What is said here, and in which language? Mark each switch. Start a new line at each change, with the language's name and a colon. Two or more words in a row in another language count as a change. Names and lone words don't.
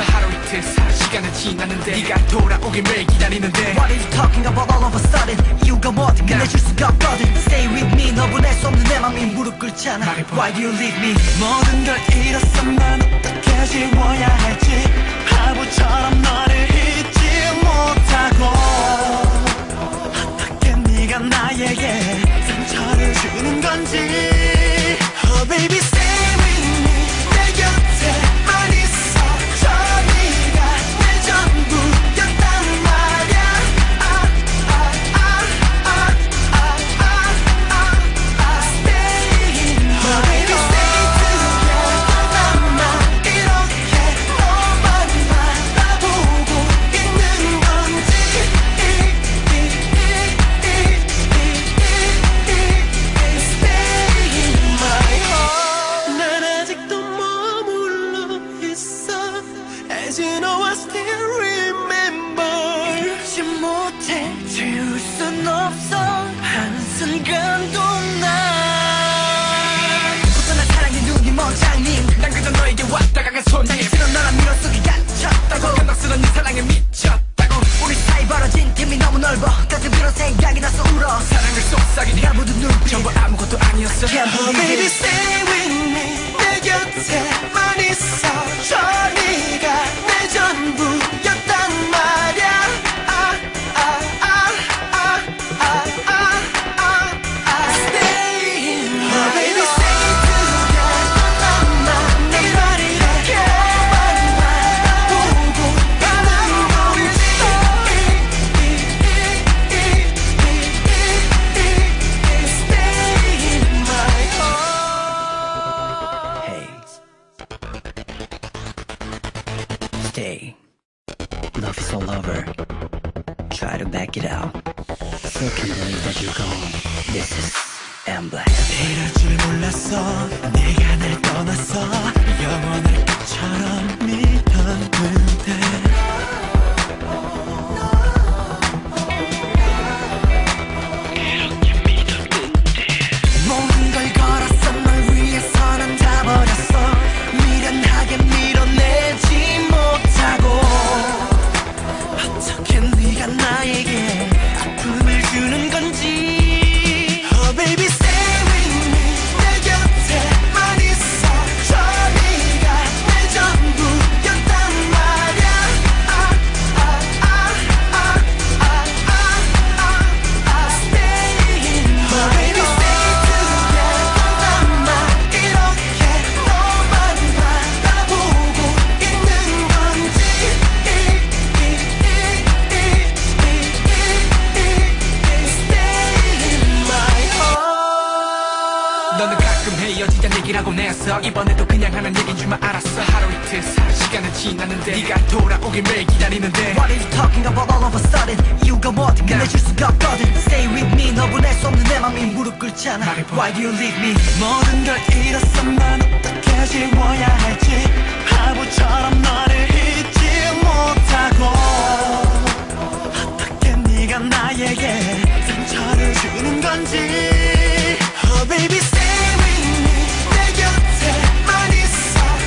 Korean: 하루 이틀 시간은 지났는데 네가 돌아오길 매일 기다리는데
English: What are you talking about all of a sudden?
Korean: 이유가 뭐든 끝내줄 수가 없거든.
English: Stay with me.
Korean: 너 보낼 수 없는 내 맘이 무릎 꿇잖아.
English: Why do you leave me?
Korean: 모든 걸 잃었어. 난 어떻게 지워야 할지 바보처럼 너를 잊지 못하고 어떻게 네가 나에게 상처를 주는 건지
English: Oh baby stay with me.
Korean: 내 곁에만 있어. 저 네가 내 전부였단 말야.
English: Stay oh baby stay together.
Korean: 나만 이렇게 너만 바라보고 있는 건지
English: Stay in my heart.
Korean: 난 아직도 머물러 있어.
English: As you know I still remember.
Korean: 잊지 못해 지울 순 없어 한순간도 난 부산한 사랑의 눈이 멋장님. 난 그저 너에게 왔다 가간 손님. 지금 너랑 미로 속에 갇혔다고. 변덕스런 네 사랑에 미쳤다고. 우리 사이 벌어진 틈이 너무 넓어. 가끔 그런 생각이 나서 울어. 사랑을 속삭이니 나 묻은 눈빛 전부 아무것도 아니었어.
English: Can't Oh believe baby it. stay with me.
Korean: 내 곁에만 있어. 저 네가 내 전부였단 말야.
English: Stay oh baby stay together.
Korean: 나만 이렇게 너만 바라보고 있는 건지
English: Stay in my heart. Hey, stay. Love is all over. Try to back it out. Still can't believe that you're gone. This is emblem.
Korean: 이럴 줄 몰랐어. 네가 날 떠났어. 영원할 것처럼 믿었는데 모든 걸 걸었어. 널 위해서 난 다 버렸어. 미련하게 밀어내지 못하고 어떻게 네가 나에게 아픔을 주는 건지
English: Oh baby stay with me.
Korean: 내 곁에만 있어. 저 네가 내 전부였단 말야.
English: Stay oh baby stay together.
Korean: 나만 이렇게 너만 바라보고 있는 건지
English: Stay in my heart.
Korean: 너는 가끔 헤어지자 얘기라고 내었어. 이번에도 그냥 하는 얘긴 줄만 알았어. 하루 이틀 시간은 지났는데 네가 돌아오길 매일 기다리는데
English: What are you talking about all of a sudden?
Korean: 이유가 뭐든 끝내줄 수가 없거든.
English: Stay with me.
Korean: 너 보낼 수 없는 내 맘이 무릎 꿇잖아.
English: Why do you leave me?
Korean: 모든 걸 잃었어. 난 어떻게 지워야 할지 바보처럼 너를 잊지 못하고 어떻게 네가 나에게 상처를 주는 건지
English: Oh baby stay with me.
Korean: 내 곁에만 있어.